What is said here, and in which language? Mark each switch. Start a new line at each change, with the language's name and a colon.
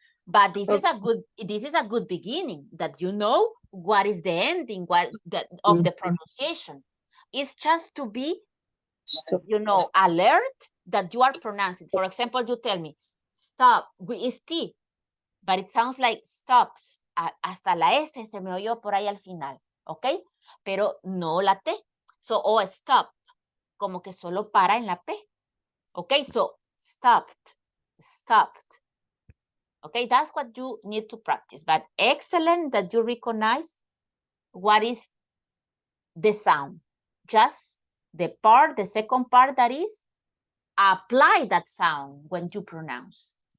English: But this is a good beginning, that you know what is the ending of the pronunciation. It's just to be, you know, alert that you are pronouncing. For example, you tell me, stop, it's T, but it sounds like stops.
Spanish: Hasta la S se me oyó por ahí al final, ¿ok? Pero no la T. So, stop, como que solo para en la P.
English: Okay, so stopped. Okay, that's what you need to practice. But excellent that you recognize what is the sound. Just the second part that is apply that sound when you pronounce.